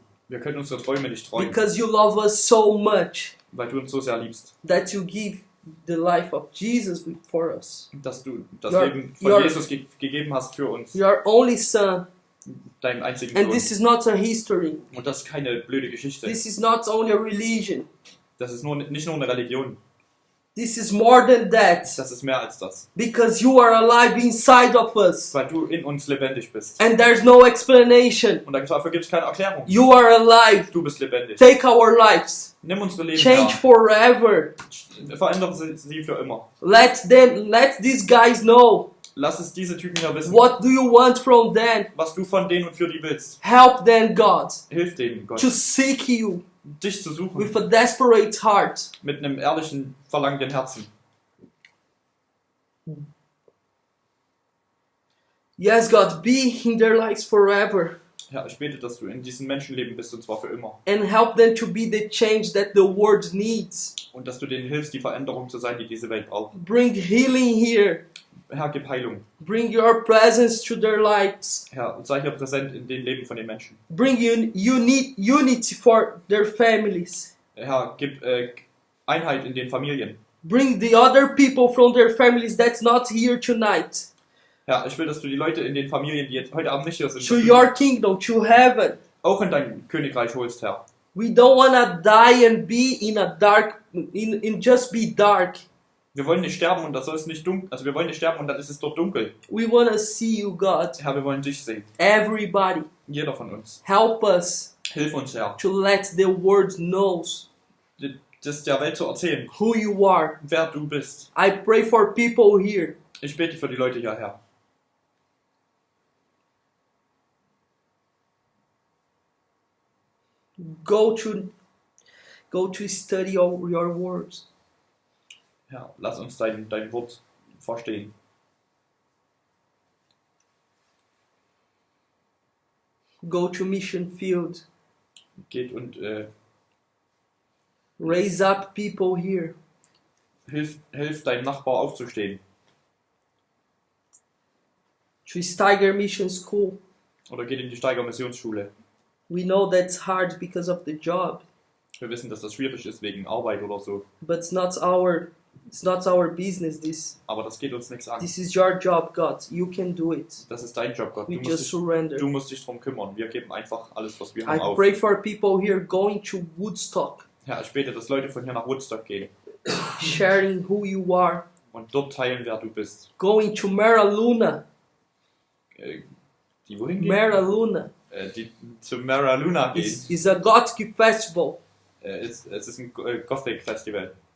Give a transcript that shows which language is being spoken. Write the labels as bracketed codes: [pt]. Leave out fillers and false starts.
[de] Wir können unsere Träume nicht träumen, [en] Because you love us so much [de] weil du uns so sehr liebst. [en] that you give the life of Jesus for us. [de] Dass du das [en] Your- [de] Leben von [en] your- [de] Jesus gegeben hast für uns, [en] Your only son. [de] deinen einzigen [en] And [de] Sohn. [en] this is not a history. [de] Und das ist keine blöde Geschichte. [en] This is not only a religion. [de] Das ist nicht nur eine Religion. [en] This is more than that. [de] Das ist mehr als das. [en] Because you are alive inside of us. [de] Weil du in uns lebendig bist. [en] And there's no explanation. [de] Und dafür gibt es keine Erklärung. [en] You are alive. [de] Du bist lebendig. [en] Take our lives. [de] Nimm unsere Leben [en] Change forever. [de] Verändere sie für immer. [en] Let these guys know. [de] Lass es diese Typen hier wissen. [en] What do you want from them? [de] Was du von denen und für die willst. [en] Help them, God, [de] Hilf denen, Gott. [en] to seek you [de] Dich zu suchen. [en] with a desperate heart. [de] Mit einem ehrlichen, verlangenden Herzen. [en] Yes, God, be in their lives forever. [de] Ja, ich bete, dass du in diesem Menschenleben bist, und zwar für immer. [en] And help them to be the change that the world needs. [de] Und dass du denen hilfst, die Veränderung zu sein, die diese Welt braucht. [en] Bring healing here. [de] Herr, gib Heilung. [en] Bring your presence to their lives. [de] Herr, sei hier präsent in den Leben von den Menschen. [en] Bring unity for their families. [de] Herr, gib Einheit in den Familien. [en] Bring the other people from their families that's not here tonight [de] Herr, ich will, dass du die Leute in den Familien, die jetzt heute Abend nicht hier sind, [en] to your kingdom, to heaven. [de] auch in dein Königreich holst, Herr. [en] We don't want to die and be in a dark, in just be dark. [de] Wir wollen nicht sterben und das soll es nicht dunkel. Also wir wollen nicht sterben und dann ist es dort dunkel. [en] We want to see you, God. [de] Herr, wir wollen dich sehen. [en] Everybody, [de] Jeder von uns. [en] help us [de] Hilf uns, Herr, [en] to let the world knows [de] das der Welt zu erzählen, [en] who you are. [de] wer du bist. [en] I pray for people here. [de] Ich bete für die Leute hier, Herr. [en] Go to study all your words. [de] Herr, lass uns dein Wort verstehen. [en] Go to mission field. [de] Geht und [en] Raise up people here. [de] hilf deinem Nachbar aufzustehen. [en] To Steiger Mission School. [de] Oder geht in die Steiger Missionsschule. [en] We know that's hard because of the job, [de] Wir wissen, dass das schwierig ist wegen Arbeit oder so. [en] but it's not our business. [de] Aber das geht uns nichts an. [en] This is your job, God. You can do it. [de] Das ist dein Job, Gott. [en] We just surrender. [de] Du musst dich drum kümmern. Wir geben einfach alles, was wir haben, [en] I [de] auf. [en] pray for people here going to Woodstock, [de] Herr, ich bete, dass Leute von hier nach Woodstock gehen [en] sharing who you are. [de] und dort teilen, wer du bist. [en] Going to Mara Luna. [de] Die wohin gehen? [en] Mara Luna [de] Die zu Mara Luna gehen. [en] is a Gothic festival. [de] Es ist ein Gothic Festival.